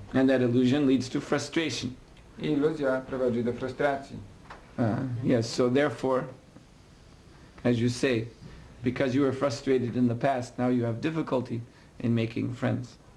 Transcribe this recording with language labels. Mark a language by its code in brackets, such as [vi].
[en] And that illusion leads to frustration. [pl] I iluzja prowadzi do frustracji. [en] Yes, so therefore, as you say, because you were frustrated in the past, now you have difficulty in making friends.